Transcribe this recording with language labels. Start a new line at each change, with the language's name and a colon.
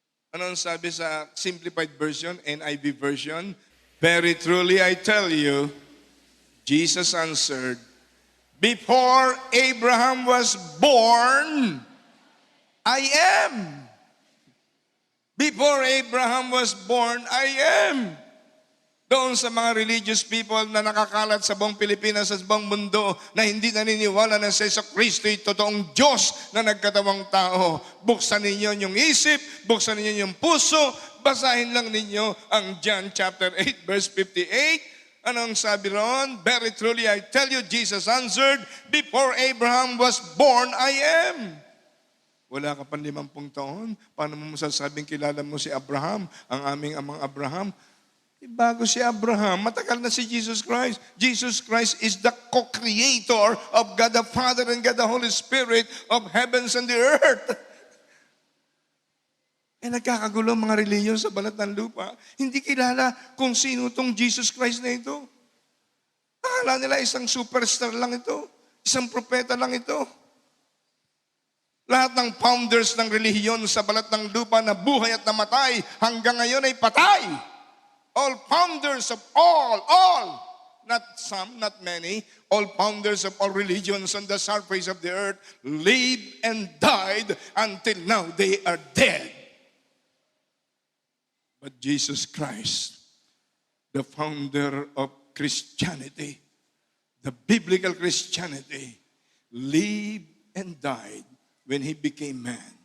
Filipino: Ano ang sabi sa simplified version, NIV version?
English: Very truly I tell you, Jesus answered, before Abraham was born, I am. Before Abraham was born, I am.
Filipino: Doon sa mga religious people na nakakalat sa buong Pilipinas, sa buong mundo, na hindi naniniwala na si Kristo'y totoong Diyos na nagkatawang tao. Buksan ninyo yung isip, buksan ninyo yung puso, basahin lang ninyo ang John chapter 8 verse 58. Anong sabi ron?
English: Very truly I tell you, Jesus answered, before Abraham was born, I am.
Filipino: Wala ka pa 50 taon, paano mo masasabing kilala mo si Abraham, ang aming amang Abraham? Bago si Abraham, matagal na si Jesus Christ.
English: Jesus Christ is the co-creator of God the Father and God the Holy Spirit of heavens and the earth.
Filipino: Eh nagkakagulo mga reliyon sa balat ng lupa. Hindi kilala kung sino tong Jesus Christ na ito. Akala nila isang superstar lang ito. Isang propeta lang ito. Lahat ng founders ng relihiyon sa balat ng lupa na buhay at namatay, hanggang ngayon ay patay.
English: All founders of all, not some, not many, all founders of all religions on the surface of the earth lived and died until now they are dead. But Jesus Christ, the founder of Christianity, the biblical Christianity, lived and died when he became man.